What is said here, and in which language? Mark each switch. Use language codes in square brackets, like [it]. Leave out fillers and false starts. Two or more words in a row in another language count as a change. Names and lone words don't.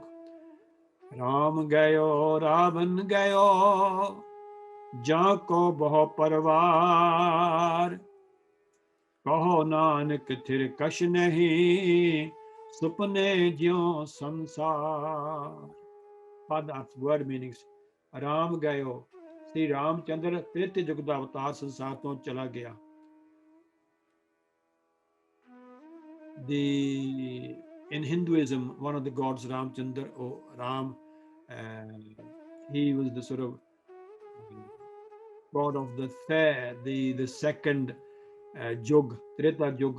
[pa] ਰਾਮ ਗਇਓ ਰਾਵਣੁ ਗਇਓ, ਜਾ ਕਉ ਬਹੁ ਪਰਵਾਰੁ. ਕਹੁ ਨਾਨਕ ਥਿਰੁ ਕਛੁ ਨਹੀ, ਸੁਪਨੇ ਜਿਉ ਸੰਸਾਰ। ਪਦ ਅਰਥ, [en] word meanings. [pa] ਰਾਮ ਗਇਓ, Sri Ramchandra ਤ੍ਰੇਤੇ ਯੁਗ ਦਾ ਅਵਤਾਰ ਸੰਸਾਰ ਤੋਂ ਚਲਾ ਗਿਆ। [en] In Hinduism, one of the gods, Ramchandra or Ram, he was the sort of god of the fair, the second Yug, Treta Yug.